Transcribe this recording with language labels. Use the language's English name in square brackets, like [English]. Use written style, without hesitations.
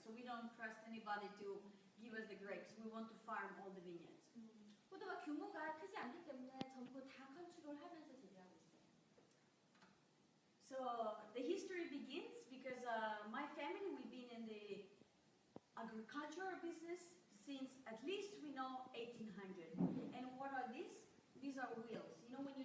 [English] So we don't trust anybody to give us the grapes. We want to farm all the vineyards. [Korean] 포도가 규모가 크지 않기 때문에 전부 다 컨트롤 하면서 재배하고 있어요. [English] So the history begins because my family, we've been in the agricultural business since at least we know 1800. And what are these? These are wheels. You know